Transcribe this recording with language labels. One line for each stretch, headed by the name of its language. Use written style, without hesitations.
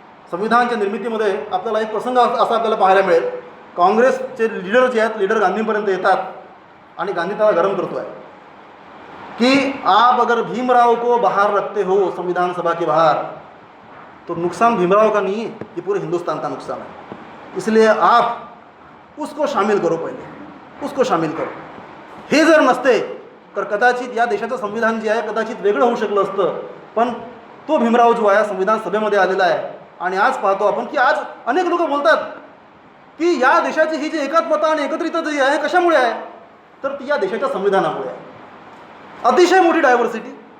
Marathi: संविधानाच्या निर्मितीमध्ये आपल्याला एक प्रसंग असा आपल्याला पाहायला मिळेल. काँग्रेसचे लीडर जे आहेत, लीडर गांधींपर्यंत येतात आणि गांधी त्याला गरम करतो आहे कि
Hindi: आप अगर भीमराव को बाहर रखते हो संविधान सभा के बाहर तो नुकसान भीमराव का नहीं है, ये पूरे हिंदुस्तान का नुकसान है. इसलिए आप उसको शामिल करो, पहिले उसको शामिल करो.
Marathi: हे जर नसते तर कदाचित या देशाचं संविधान जे आहे कदाचित वेगळं होऊ शकलं असतं. पण तो भीमराव जो आहे संविधान सभेमध्ये आलेला आहे. आणि आज पाहतो आपण की आज अनेक लोक बोलतात की या देशाची ही जी एकात्मता आणि एकत्रितता जी आहे कशामुळे आहे, तर ती या देशाच्या संविधानामुळे आहे. अतिशय मोठी डायव्हर्सिटी.